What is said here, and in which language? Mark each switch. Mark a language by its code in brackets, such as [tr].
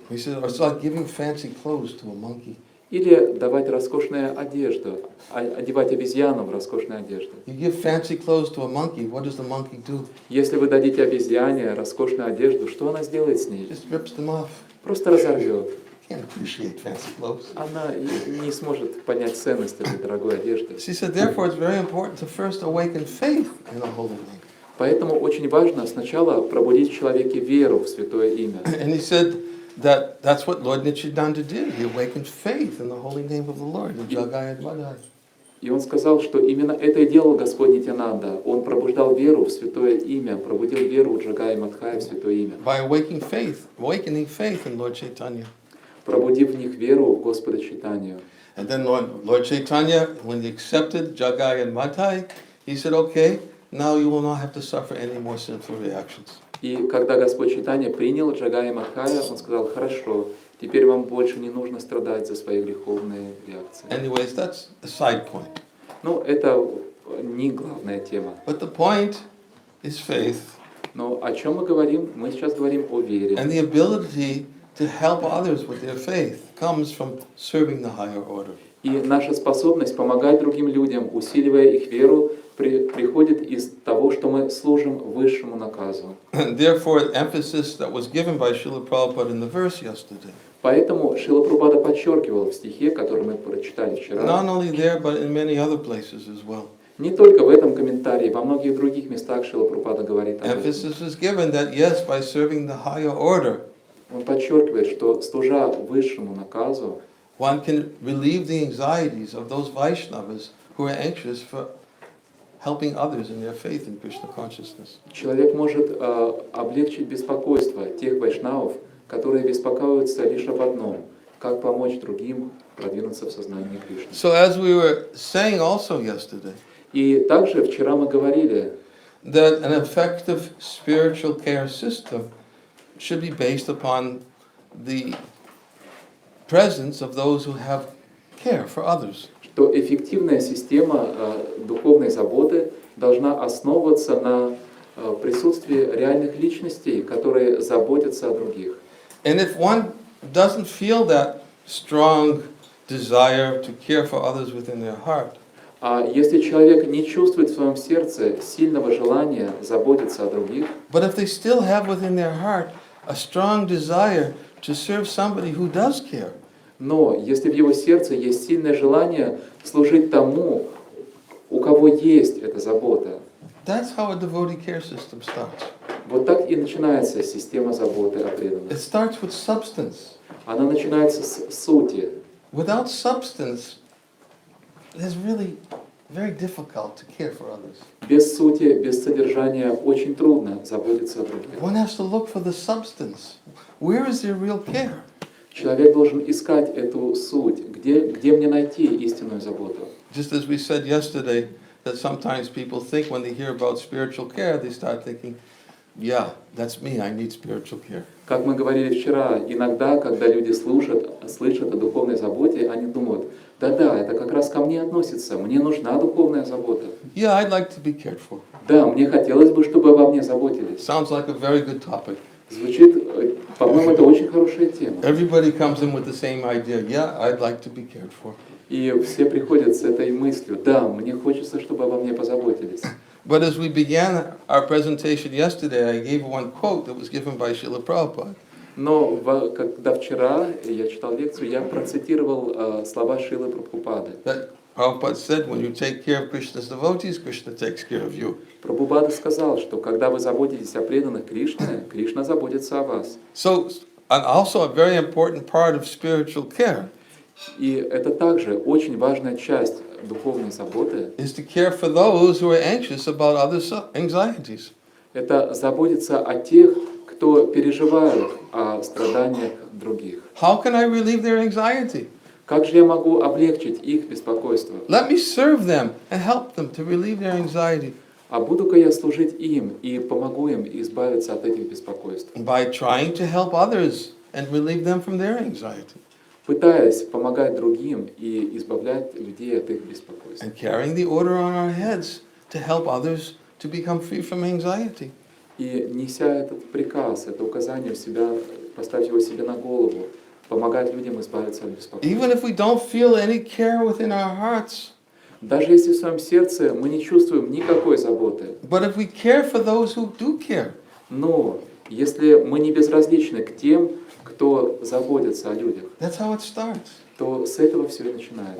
[en] He says it's like giving fancy clothes to a monkey. [ru] Или давать роскошную одежду, одевать обезьяну в роскошную одежду. [en] You give fancy clothes to a monkey, what does the monkey do? [ru] Если вы дадите обезьяне роскошную одежду, что она сделает с ней? [en] Just rips them off. [ru] Просто разорвет. [en] Can't appreciate fancy clothes. [ru] Она не сможет понять ценность этой дорогой одежды. [en] She said, therefore, it's very important to first awaken faith in the holy name. [ru] Поэтому очень важно сначала пробудить в человеке веру в святое имя. [en] And he said that that's what Lord Nichidananda did. He awakened faith in the holy name of the Lord, the Jagai and Madhai. [ru] И он сказал, что именно это и делал Господь Нитянанда. Он пробуждал веру в святое имя, пробудил веру у Джагая и Мадхая в святое имя. [en] By awakening faith in Lord Chaitanya. [ru] Пробудив в них веру в Господа Чайтанью. [en] And then Lord Chaitanya, when he accepted Jagai and Madhai, he said, okay, now you will not have to suffer any more sinful reactions. [ru] И когда Господь Чайтанья принял Джагая и Мадхая, он сказал: хорошо, теперь вам больше не нужно страдать за свои греховные реакции. [en] Anyways, that's a side point. [ru] Ну, это не главная тема. [en] But the point is faith. [ru] Но о чем мы говорим? Мы сейчас говорим о вере. [en] And the ability to help others with their faith comes from serving the higher order. [ru] И наша способность помогать другим людям, усиливая их веру, приходит из того, что мы служим высшему наказу. [en] And therefore, emphasis that was given by Srila Prabhupada in the verse yesterday. [ru] Поэтому Шрила Прабхупада подчеркивал в стихе, который мы прочитали вчера, [en] Not only there, but in many other places as well. [ru] не только в этом комментарии, во многих других местах Шрила Прабхупада говорит об этом. [en] Emphasis was given that yes, by serving the higher order, [ru] Он подчеркивает, что служа высшему наказу, [en] one can relieve the anxieties of those Vaishnavas who are anxious for helping others in their faith in Krishna consciousness. [ru] человек может облегчить беспокойство тех вайшнавов, которые беспокоятся лишь об одном: как помочь другим продвинуться в сознании Кришны. [en] So as we were saying also yesterday, [ru] И также вчера мы говорили, [en] that an effective spiritual care system should be based upon the presence of those who have care for others. [ru] что эффективная система духовной заботы должна основываться на присутствии реальных личностей, которые заботятся о других. [en] And if one doesn't feel that strong desire to care for others within their heart, [ru] А если человек не чувствует в своем сердце сильного желания заботиться о других, [en] but if they still have within their heart a strong desire to serve somebody who does care, [ru] но если в его сердце есть сильное желание служить тому, у кого есть эта забота, [en] that's how a devotee care system starts. [ru] вот так и начинается система заботы о преданных. [en] It starts with substance. [ru] Она начинается с сути. [en] Without substance, it's really very difficult to care for others. [ru] Без сути, без содержания очень трудно заботиться о других. [en] One has to look for the substance. Where is their real care? [ru] Человек должен искать эту суть, где мне найти истинную заботу. [en] Just as we said yesterday, that sometimes people think when they hear about spiritual care, they start thinking, yeah, that's me, I need spiritual care. [ru] Как мы говорили вчера, иногда, когда люди слышат о духовной заботе, они думают: да-да, это как раз ко мне относится, мне нужна духовная забота. [en] Yeah, I'd like to be cared for. [ru] Да, мне хотелось бы, чтобы обо мне заботились. [en] Sounds like a very good topic. [ru] Звучит, по-моему, это очень хорошая тема. [en] Everybody comes in with the same idea. Yeah, I'd like to be cared for. [ru] И все приходят с этой мыслью: да, мне хочется, чтобы обо мне позаботились. [en] But as we began our presentation yesterday, I gave one quote that was given by Srila Prabhupada. [ru] Но когда вчера я читал лекцию, я процитировал слова Шрилы Прабхупады. [en] That Prabhupada said, when you take care of Krishna's devotees, Krishna takes care of you. [ru] Прабхупада сказал, что когда вы заботитесь о преданных Кришне, Кришна заботится о вас. [en] So, and also a very important part of spiritual care [ru] И это также очень важная часть духовной заботы. [en] is to care for those who are anxious about others' anxieties. [ru] Это заботиться о тех, кто переживает о страданиях других. [en] How can I relieve their anxiety? [ru] Как же я могу облегчить их беспокойство? [en] Let me serve them and help them to relieve their anxiety [ru] А буду-ка я служить им и помогу им избавиться от этих беспокойств, [en] by trying to help others and relieve them from their anxiety [ru] пытаясь помогать другим и избавлять людей от их беспокойств. [en] and carrying the order on our heads to help others to become free from anxiety. [ru] И неся этот приказ, это указание в себя, поставить его себе на голову, помогать людям избавиться от беспокойства. [en] Even if we don't feel any care within our hearts, [ru] Даже если в своем сердце мы не чувствуем никакой заботы, [en] but if we care for those who do care, [ru] но если мы не безразличны к тем, кто заботится о людях, [en] that's how it starts. [ru] то с этого все и начинается.